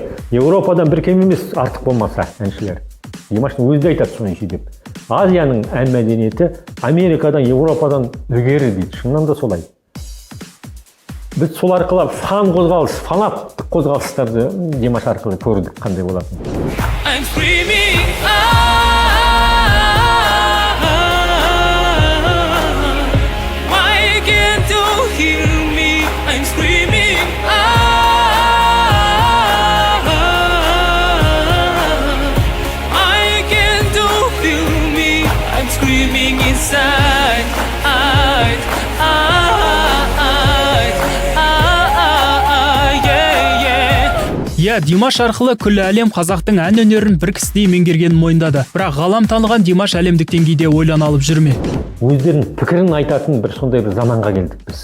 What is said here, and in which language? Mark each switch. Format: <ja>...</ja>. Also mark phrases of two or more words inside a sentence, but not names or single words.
<kk>Еуропадан бір кем емес артық болмаса әншілер. Димаштың өзі де айтады соны деп. Азияның ән мәдениеті Америкадан, Еуропадан ілгері дейді. Шыннан да солай. Біз сол арқылы фанаттық қозғалыстарды Димаш арқылы көрдік қандай болатын.</kk> <en>I'm screaming why can't you hear me? I'm screaming why can't you feel me? I'm screaming inside.</en> <kk>Иә, Димаш арқылы күллі әлем қазақтың ән өнерін бір кісідей меңгергенін мойындады. Бірақ ғалам таныған Димаш әлемдік деңгейде ойлана алып жүр ме? Өздерінің пікірін айтатын бір сондай бір заманға келдік біз.</kk>